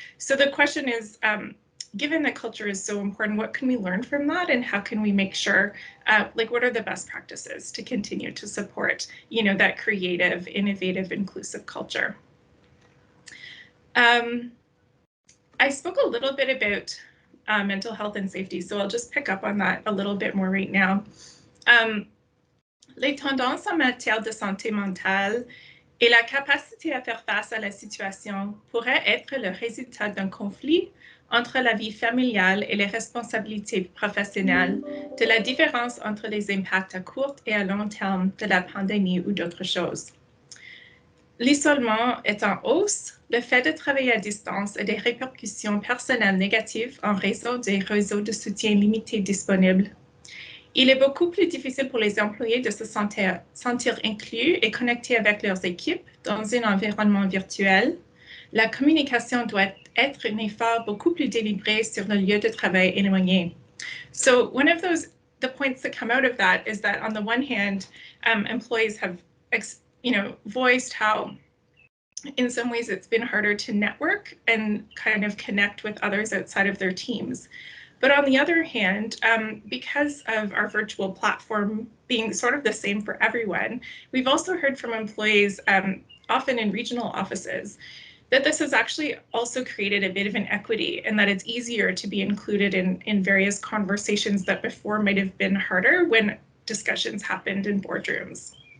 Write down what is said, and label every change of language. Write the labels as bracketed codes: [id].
[en] So the question is, given that culture is so important, what can we learn from that, and how can we make sure, what are the best practices to continue to support, that creative, innovative, inclusive culture? I spoke a little bit about mental health and safety, so I'll just pick up on that a little bit more right now. [fr] Les tendances en matière de santé mentale et la capacité à faire face à la situation pourraient être le résultat d'un conflit entre la vie familiale et les responsabilités professionnelles, de la différence entre les impacts à court et à long terme de la pandémie ou d'autres choses. L'isolement est en hausse. Le fait de travailler à distance a des répercussions personnelles négatives en raison des réseaux de soutien limités disponibles. Il est beaucoup plus difficile pour les employés de se sentir inclus et connectés avec leurs équipes dans un environnement virtuel. La communication doit être un effort beaucoup plus délibéré sur le lieu de travail éloigné. [en] So one of the points that come out of that is that on the one hand, employees have voiced how in some ways it's been harder to network and kind of connect with others outside of their teams. But on the other hand, because of our virtual platform being sort of the same for everyone, we've also heard from employees, often in regional offices, that this has actually also created a bit of an equity and that it's easier to be included in various conversations that before might have been harder when discussions happened in boardrooms.